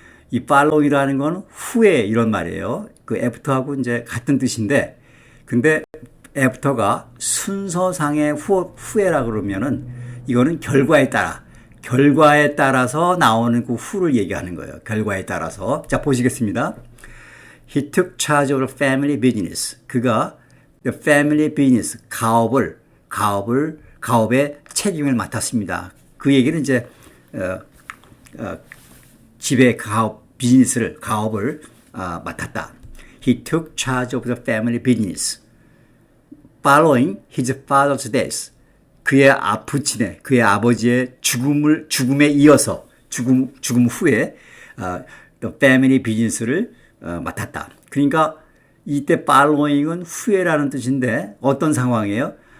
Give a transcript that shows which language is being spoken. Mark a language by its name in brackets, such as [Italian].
[Korean] 이 following이라는 건 후에 이런 말이에요. 그 after하고 이제 같은 뜻인데, 근데 after가 순서상의 후에라 그러면은 이거는 결과에 따라서 나오는 그 후를 얘기하는 거예요. 결과에 따라서. 자, 보시겠습니다. [English] He took charge of the family business. [Korean] 그가 [English] the family business, [Korean] 가업의 책임을 맡았습니다. 그 얘기는 이제, 집의 가업을 맡았다. [English] He took charge of the family business. Following his father's death. [Korean] 그의 아버지의 죽음에 이어서, 죽음 후에, [English] the family business [Korean] 를 맡았다. 그러니까 이때 following은 후에라는 뜻인데 어떤 상황이에요?